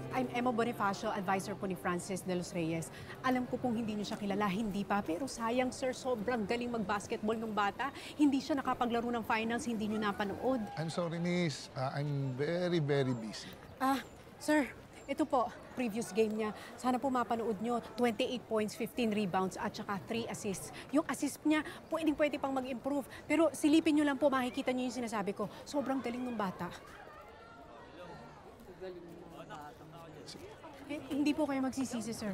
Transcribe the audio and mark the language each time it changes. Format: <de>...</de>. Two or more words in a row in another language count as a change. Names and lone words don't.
<tl>Emma Bonifacio, advisor po ni Francis de los Reyes. Alam ko pong hindi niyo siya kilala, hindi pa. Pero sayang, sir, sobrang galing mag-basketball nung bata. Hindi siya nakapaglaro ng finals, hindi niyo napanood.</tl> <en>I'm sorry, miss. I'm very, very busy.</en> <tl>Sir, ito po, previous game niya. Sana po mapanood nyo. 28 points, 15 rebounds, at saka 3 assists. Yung assist niya, pwede pang mag-improve. Pero silipin nyo lang po, makikita nyo yung sinasabi ko. Sobrang galing ng bata. Hindi po kayo magsisisi, sir.</tl>